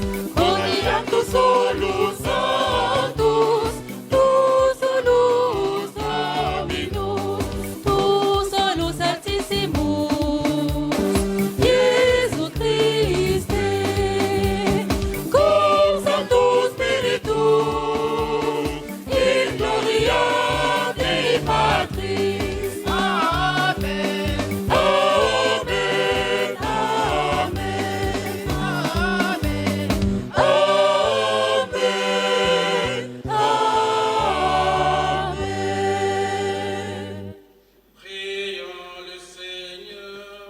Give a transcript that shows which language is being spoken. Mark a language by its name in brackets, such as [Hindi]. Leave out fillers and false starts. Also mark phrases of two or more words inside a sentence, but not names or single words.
[Latin] Coniactus solus sanctus, tu solus Dominus, tu solus Altissimus, Iesu Christe, cum Sancto Spiritus, in gloria Dei Patris. Amen. Amen. Amen. Amen. Amen. [French] Prions le Seigneur.